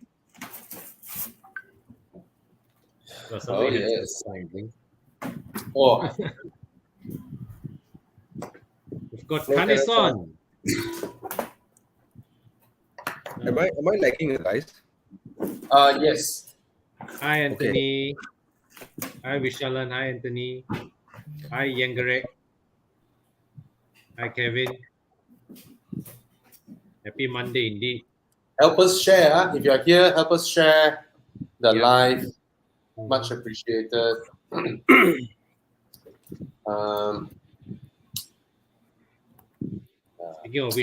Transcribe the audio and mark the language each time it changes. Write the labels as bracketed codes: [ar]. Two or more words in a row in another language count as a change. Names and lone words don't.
[en] Oh, yes. Something. Oh, We've got No, Kaneson. Am I lagging, guys? yes. Hi, Anthony. Hi, Vishalan. Hi, Anthony. Hi, Yangarek. Hi, Kevin. Happy Monday indeed. Help us share. If you're here, help us share the Yeah. live. Much appreciated. Speaking of